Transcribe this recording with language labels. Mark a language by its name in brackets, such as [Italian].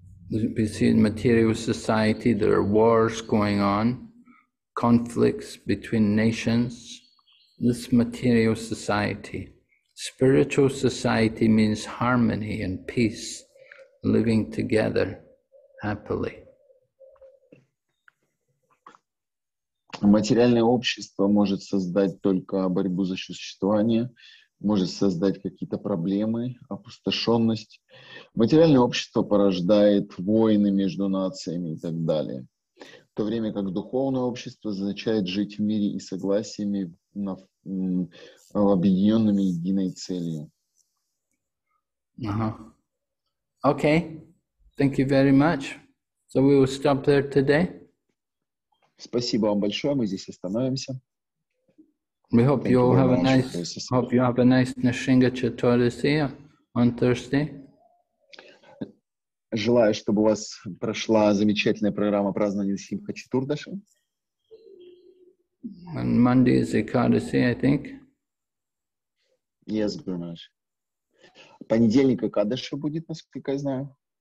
[English] We see in material society there are wars going on, conflicts between nations. This material society. Spiritual society means harmony and peace, living together happily. [Russian] Материальное общество может создать только борьбу за существование, может создать какие-то проблемы, опустошенность. Материальное общество порождает войны между нациями и так далее. В то время как духовное общество означает жить в мире и согласиями, объединенными единой целью. [English] Okay, thank you very much. So we will stop there today. [Russian] Спасибо вам большое, мы здесь остановимся. [English] We hope you have a nice Nrsimha Chaturdashi on Thursday. [Russian] Желаю, чтобы у вас прошла замечательная программа празднования Нарасимха Чатурдаши. [English] And Monday is Ekadashi, I think. Yes, Guru Maharaj. [Russian] Понедельник Экадаши будет, насколько я знаю.